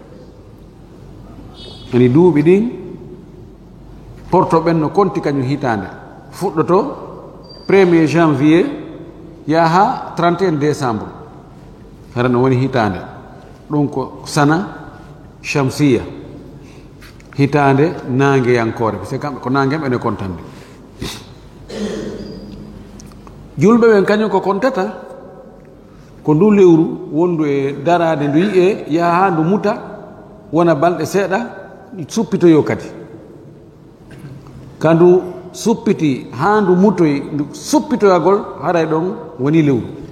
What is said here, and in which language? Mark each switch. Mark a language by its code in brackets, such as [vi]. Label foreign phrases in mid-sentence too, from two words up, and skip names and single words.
[ff] ani duuɓi ɗin porto ɓen no konti kañum hitande fuɗɗoto [fr] 1er janvier [ff] yaha [fr] 31 décembre [ff] hara no woni hitande ɗum ko [ar] sana shamsiya [ff] hitande nangeyankore [fr] par ce que [ff] kamɓe ko nangue ɓene kontande julɓe ɓen kañum ko kontata ko ndu lewru wondu e darade ndu yiye yaha ndu muta wona balɗe seeɗa suppitoyo kadi ka ndu suppiti ha ndu mutoyi ndu suppitoyagol haray ɗon woni lewru